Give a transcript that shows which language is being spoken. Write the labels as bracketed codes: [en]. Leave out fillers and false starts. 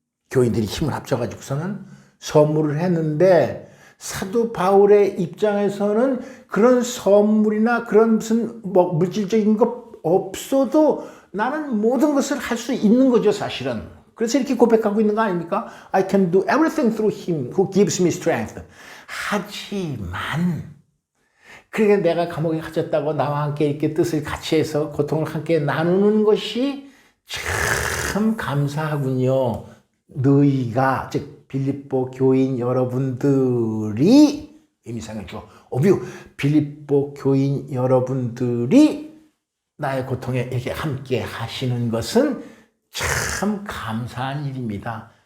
[ko] 교인들이 힘을 합쳐가지고서는 선물을 했는데, 사도 바울의 입장에서는 그런 선물이나 그런 무슨 물질적인 것 없어도 나는 모든 것을 할 수 있는 거죠, 사실은. 그래서 이렇게 고백하고 있는 거 아닙니까? [en] I can do everything through him who gives me strength. [ko] 하지만, 그러니까 내가 감옥에 갇혔다고 나와 함께 이렇게 뜻을 같이 해서 고통을 함께 나누는 것이 참 감사하군요. 너희가, 즉 빌립보 교인 여러분들이, 의미상의 주어 오뷰, 빌립보 교인 여러분들이 나의 고통에 이렇게 함께 하시는 것은 참 감사한 일입니다.